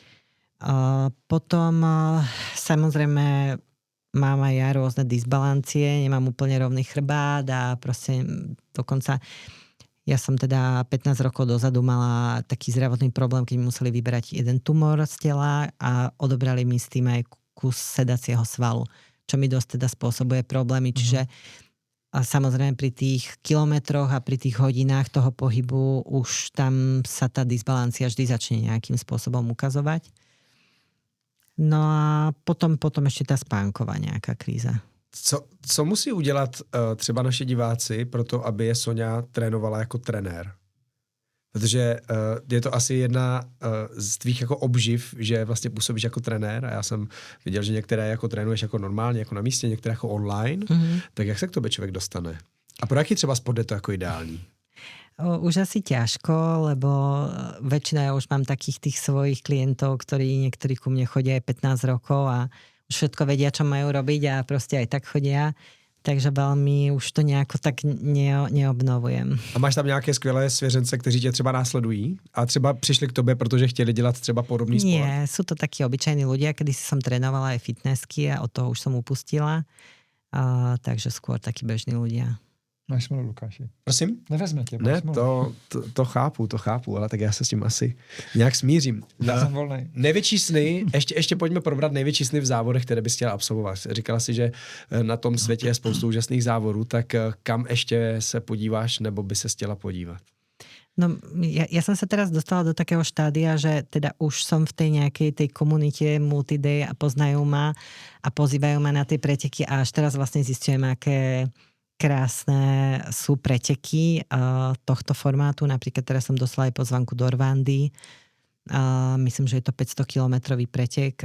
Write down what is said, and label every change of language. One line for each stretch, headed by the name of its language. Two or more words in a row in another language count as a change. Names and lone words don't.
Slovak: Potom samozrejme mám aj ja rôzne disbalancie, nemám úplne rovný chrbát a proste dokonca ja som teda 15 rokov dozadu mala taký zdravotný problém, keď mi museli vyberať jeden tumor z tela a odobrali mi s tým aj kus sedacieho svalu, čo mi dosť teda spôsobuje problémy. Čiže a samozrejme pri tých kilometroch a pri tých hodinách toho pohybu už tam sa tá disbalancia vždy začne nejakým spôsobom ukazovať. No a potom ešte tá spánková nejaká kríza.
Czech: Co musí udělat třeba naši diváci pro to, aby je Soňa trénovala jako trenér? Protože je to asi jedna z tvých jako obživ, že vlastně působíš jako trenér a já jsem viděl, že některé jako trénuješ jako normálně, jako na místě, některé jako online. Tak jak se k tobě člověk dostane? A pro jaký třeba sport je to jako ideální?
Slovak: Už asi ťažko, lebo väčšina ja už mám takých tých svojich klientov, niektorí ku mne chodia aj 15 rokov a už všetko vedia, čo majú robiť a proste aj tak chodia. Takže veľmi už to nejako tak neobnovujem.
Czech: A máš tam nějaké skvělé svěřence, kteří tě třeba následují a třeba přišli k tobě, protože chtěli dělat třeba podobný sport?
Slovak: Nie, sú to takí obyčajní ľudia, kedy som trénovala aj fitnessky a od toho už som upustila. Takže skôr takí bežní ľudia.
Czech: Máš smlouvu, Lukáši. Prosím? Nevezme tě. Ne, to chápu, ale tak já se s tím asi nějak smířím. Já jsem volnej. Největší sny, ještě pojďme probrat největší sny v závodech, které bys chtěla absolvovat. Říkala si, že na tom světě je spoustu úžasných závodů, tak kam ještě se podíváš, nebo by se chtěla podívat?
Slovak: No, ja som sa teraz dostala do takého štádia, že teda už som v tej nejakej tej komunite Multiday a poznajú ma a pozývajú ma na tie preteky a až teraz vlastne zistujem, aké krásne sú preteky tohto formátu. Napríklad teraz som dostala aj pozvanku do Rwandy. Myslím, že je to 500-kilometrový pretek.